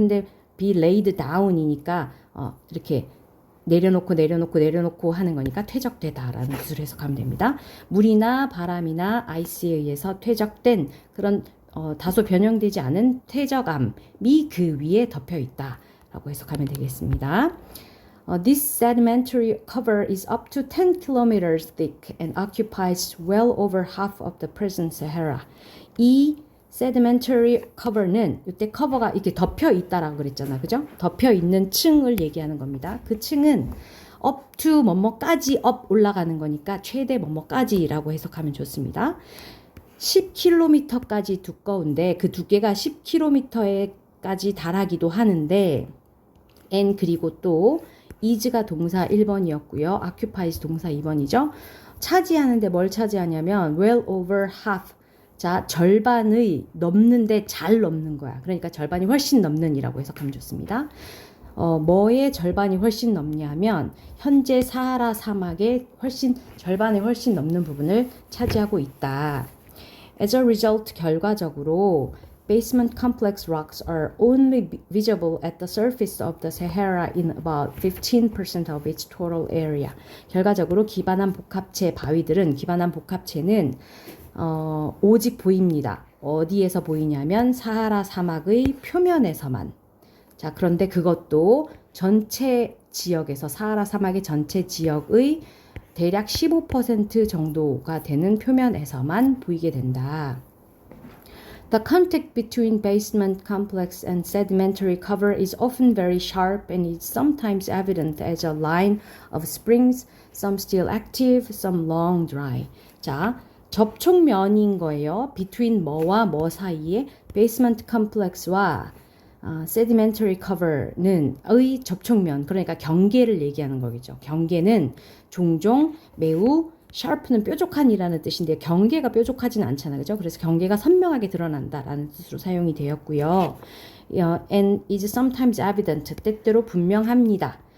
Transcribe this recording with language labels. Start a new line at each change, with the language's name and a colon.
Korean: 근데 be laid down이니까 이렇게 내려놓고 하는 거니까 퇴적되다라는 뜻으로 해석하면 됩니다. 물이나 바람이나 아이스에 의해서 퇴적된 그런 다소 변형되지 않은 퇴적암이 그 위에 덮여 있다라고 해석하면 되겠습니다.
English: This sedimentary cover is up to 10 kilometers thick and occupies well over half of the present Sahara.
Korean: 이 sedimentary cover는 이때 커버가 이렇게 덮여 있다라고 그랬잖아. 그죠? 덮여 있는 층을 얘기하는 겁니다. 그 층은 up to 뭐뭐까지 up 올라가는 거니까 최대 뭐뭐까지라고 해석하면 좋습니다. 10km까지 두꺼운데 그 두께가 10km에까지 달하기도 하는데 and 그리고 또 is가 동사 1번이었고요. occupies 동사 2번이죠. 차지하는데 뭘 차지하냐면
English: well over half.
Korean: 자, 절반의 넘는데 잘 넘는 거야. 그러니까 절반이 훨씬 넘는 이라고 해석하면 좋습니다. 뭐의 절반이 훨씬 넘냐면 현재 사하라 사막의 절반이 훨씬 넘는 부분을 차지하고 있다.
English: As a result,
Korean: 결과적으로
English: basement complex rocks are only visible at the surface of the Sahara in about 15% of its total area.
Korean: 결과적으로 기반한 복합체는 오직 보입니다. 어디에서 보이냐면 사하라 사막의 표면에서만. 자, 그런데 그것도 전체 지역에서 사하라 사막의 전체 지역의 대략 15% 정도가 되는 표면에서만 보이게 된다.
English: The contact between basement complex and sedimentary cover is often very sharp and is sometimes evident as a line of springs, some still active, some long dry.
Korean: 자, 접촉면인 거예요. between 뭐와 뭐 사이에 basement complex와 sedimentary cover는 의 접촉면, 그러니까 경계를 얘기하는 거겠죠. 경계는 종종 매우 sharp는 뾰족한이라는 뜻인데 경계가 뾰족하지는 않잖아요. 그죠? 그래서 경계가 선명하게 드러난다라는 뜻으로 사용이 되었고요.
English: And is sometimes evident,
Korean: 때때로 분명합니다.